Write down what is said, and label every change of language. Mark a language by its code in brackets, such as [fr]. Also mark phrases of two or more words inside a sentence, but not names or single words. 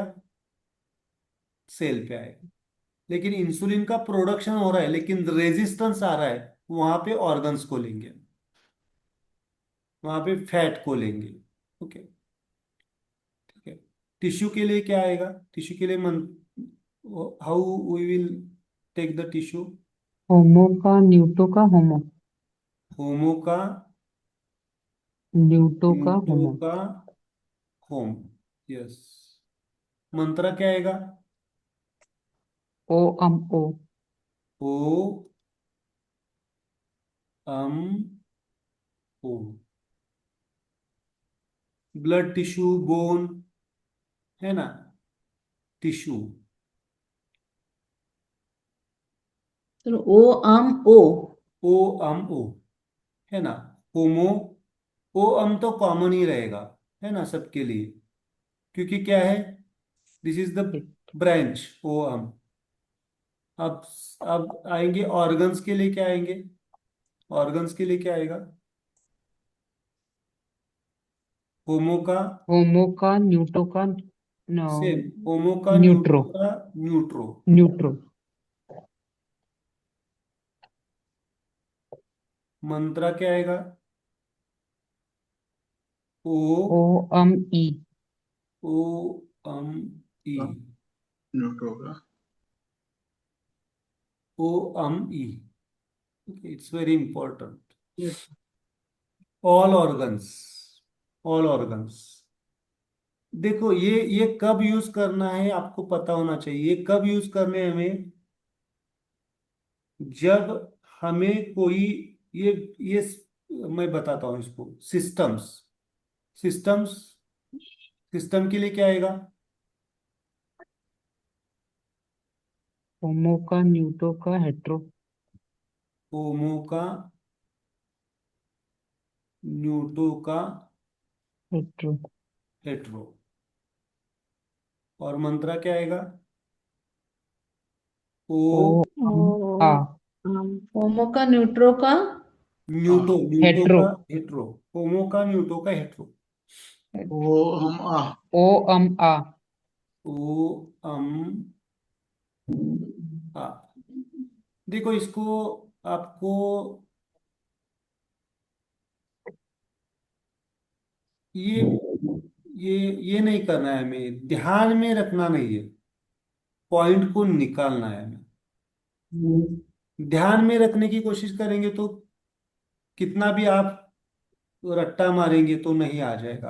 [hi] सेल पे आएगा। लेकिन इंसुलिन का प्रोडक्शन हो रहा है लेकिन रेजिस्टेंस आ रहा है, वहां पे ऑर्गन्स को लेंगे, वहां पे फैट को लेंगे। ओके, ठीक है। टिश्यू के लिए क्या आएगा? [en] टिश्यू के लिए how we will take the tissue? [hi] होमो का न्यूटो का होमो। होमो का न्यूटो का न्यूटो होमो। का होम, यस। मंत्रा क्या आएगा? ओ अम ओ। ओ अम ओ। [en] blood tissue, bone, [hi] है ना, [en] टिश्यू। [hi] चलो ओ अम ओ। ओ अम ओ, है ना। होमो, ओ अम तो कॉमन ही रहेगा, है ना, सबके लिए, क्योंकि क्या है, [en] this is the branch ओ अम। [hi] अब अब आएंगे ऑर्गन्स के लिए, क्या आएंगे? ऑर्गन्स के लिए क्या आएगा? होमो का होमो का न्यूटो का सेम, होमो का न्यूट्रो। न्यूट्रो का न्यूट्रो। न्यूट्रो। मंत्रा क्या आएगा? ओ ओ अम ई। ओ अम ई, न्यूट्रो का ओ अम ई। [en] it's very important. all organs, all organs. [hi] देखो ये कब यूज करना है आपको पता होना चाहिए। ये कब यूज करने हैं हमें? जब हमें कोई, ये मैं बताता हूं इसको, सिस्टम्स, सिस्टम्स, सिस्टम के लिए क्या आएगा? होमो का न्यूटो का हेट्रो। होमो का न्यूटो का हेट्रो। हेट्रो। और मंत्रा क्या आएगा? ओ ओ अम आ। ओ अम होमो का न्यूट्रो का आ न्यूटो, न्यूटो हेट्रो। का हेट्रो। होमो का न्यूटो का हेट्रो। वो हम आ ओ अम आ। ओ अम आ। देखो इसको, आपको ये ये ये नहीं करना है, हमें ध्यान में रखना नहीं है, पॉइंट को निकालना है हमें। ध्यान में रखने की कोशिश करेंगे तो कितना भी आप रट्टा मारेंगे तो नहीं आ जाएगा।